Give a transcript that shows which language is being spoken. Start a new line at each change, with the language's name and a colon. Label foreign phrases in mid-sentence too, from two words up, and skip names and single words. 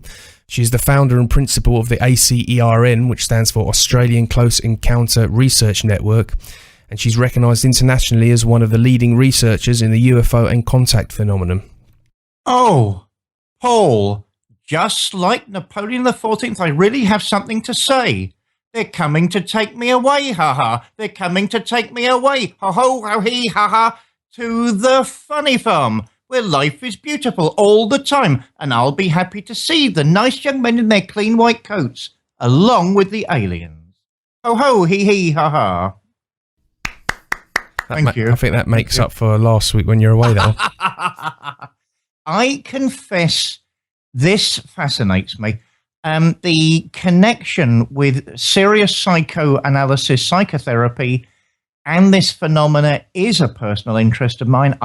English: She is the founder and principal of the ACERN, which stands for Australian Close Encounter Research Network, and she's recognised internationally as one of the leading researchers in the UFO and Contact phenomenon. Oh, Paul, just like Napoleon XIV, I really have something to say. They're coming to take me away, ha-ha. They're coming to take me away, ho-ho, ho-hee, ha-ha, to the funny farm, where life is beautiful all the time, and I'll be happy to see the nice young men in their clean white coats, along with the aliens. Ho ho, hee hee, ha ha. Thank you. I think that makes up for last week when you're away, though. I confess this fascinates me. The connection with serious psychoanalysis, psychotherapy, and this phenomena is a personal interest of mine.